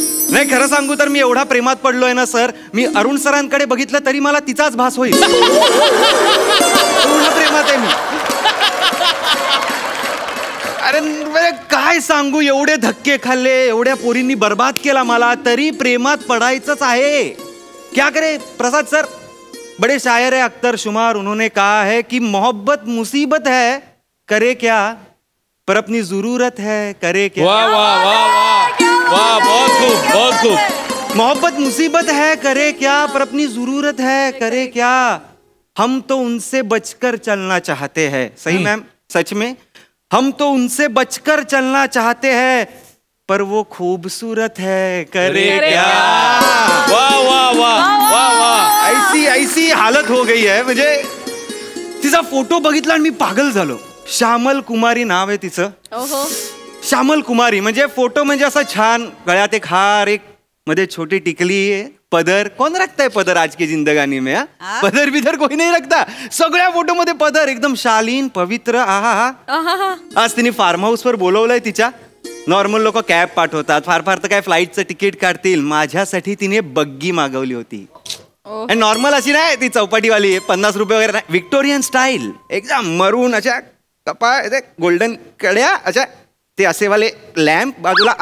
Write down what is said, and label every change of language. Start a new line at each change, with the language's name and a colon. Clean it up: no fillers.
Marathi: नाही, खरं सांगू तर मी एवढा प्रेमात पडलोय ना सर, मी अरुण सरांकडे बघितलं तरी मला तिचाच भास होईल. पूर्ण प्रेमात आहे मी. अरे काय सांगू, एवढे धक्के खाल्ले, एवढ्या पोरींनी बर्बाद केला मला, तरी प्रेमात पडायचंच आहे.
Hindi: क्या करे प्रसाद सर, बड़े शायर है अख्तर शुमार, उन्होंने कहा है कि मोहब्बत मुसीबत है, करे क्या, पर अपनी जरूरत है, करे क्या. वाह वाह वाह वाह वाह, बहुत खूब बहुत खूब. मोहब्बत मुसीबत है, करे क्या, पर अपनी जरूरत है, करे क्या. हम तो उनसे बचकर चलना चाहते हैं. सही मैम, सच में हम तो उनसे बचकर चलना चाहते हैं, पर वो खूबसूरत है, करे क्या. वाह वाह वाह वाह वाह. ऐसी ऐसी हालत हो गई है.
Marathi: म्हणजे तिचा फोटो बघितला आणि मी पागल झालो. श्यामल कुमारी नाव आहे तिचं. श्यामल कुमारी म्हणजे फोटो म्हणजे असा छान, गळ्यात एक हार, एक मध्ये छोटी टिकली, पदर.
Hindi: कोण रखता है पदर आज की जिंदगानी में? पदर बिदर कोई नहीं रखता.
Marathi: सगळ्या फोटो मध्ये पदर, एकदम शालीन पवित्र. आहा. आज तिने फार्म हाऊस वर बोलवलंय तिच्या. नॉर्मल लोक कॅब पाठवतात, फार फार तर काय फ्लाईटचं तिकीट काढतील. माझ्यासाठी तिने बग्गी मागवली होती. आणि नॉर्मल अशी नाही, ती चौपाटीवाली, 50 रुपये वगैरे नाही, विक्टोरियन स्टाईल, एकदम मरून अशा कपाळ, गोल्डन कड्या, अशा ते असेवाले लॅम्प बाजूला.